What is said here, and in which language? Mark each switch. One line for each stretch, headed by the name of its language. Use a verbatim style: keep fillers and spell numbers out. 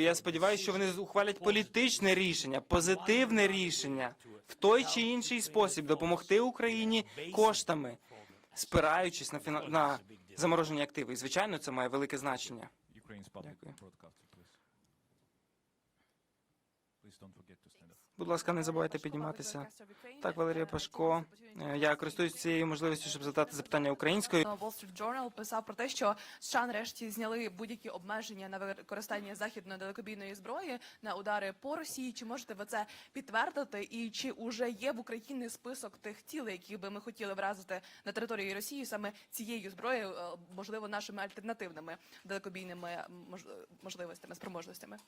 Ukrainian: Я сподіваюся, що вони ухвалять політичне рішення, позитивне рішення в той чи інший спосіб допомогти Україні коштами, спираючись на фіна... на заморожені активи. І, звичайно, це має велике значення.
English: Ukraine's public broadcaster, please. Please don't forget to stand up.
Ukrainian: Будь ласка, не забувайте підніматися. Так, Валерія Пашко. Е, Я користуюсь цією можливістю, щоб задати запитання українською. Wall Street Journal писав про те, що США нарешті зняли будь-які обмеження на використання західної далекобійної зброї на удари по Росії. Чи можете ви це підтвердити? І чи уже є в Україні список тих тіл, які би ми хотіли вразити на території Росії саме цією зброєю, е, можливо, нашими альтернативними далекобійними м, мож- можливостями, спроможностями?